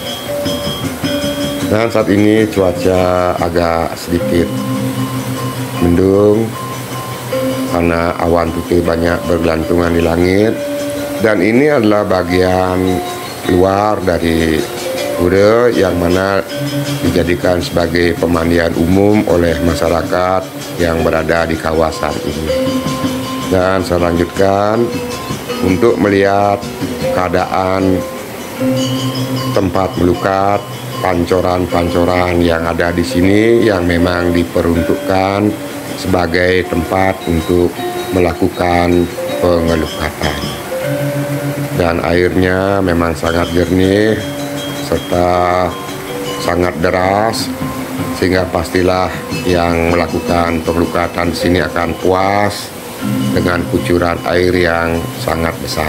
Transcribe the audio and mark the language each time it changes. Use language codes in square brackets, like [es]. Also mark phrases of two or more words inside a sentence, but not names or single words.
[id] Dan saat ini cuaca agak sedikit mendung karena awan putih banyak bergelantungan di langit, dan ini adalah bagian luar dari pura yang mana dijadikan sebagai pemandian umum oleh masyarakat yang berada di kawasan ini. Dan saya lanjutkan untuk melihat keadaan tempat melukat, pancoran-pancoran yang ada di sini yang memang diperuntukkan sebagai tempat untuk melakukan pengelukatan. Dan airnya memang sangat jernih serta sangat deras, sehingga pastilah yang melakukan pengelukatan di sini akan puas dengan kucuran air yang sangat besar.